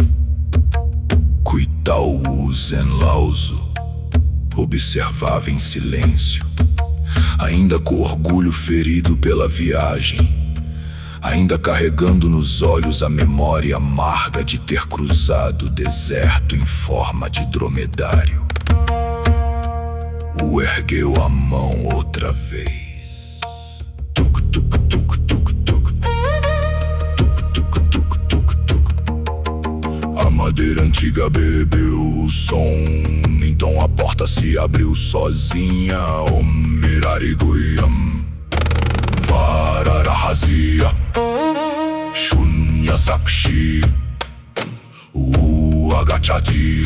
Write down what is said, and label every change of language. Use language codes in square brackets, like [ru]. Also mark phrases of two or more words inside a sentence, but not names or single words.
[pt] Cuitao Zenlauso observava em silêncio, ainda com orgulho ferido pela viagem, ainda carregando nos olhos a memória amarga de ter cruzado o deserto em forma de dromedário. Ergueu a mão outra vez. Tuk tuk tuk tuk tuk. Tuk tuk tuk tuk tuk. A madeira antiga bebeu o som, então a porta se abriu sozinha. O Mirari Guiam Vararahazia Shunya Sakshi Agachati.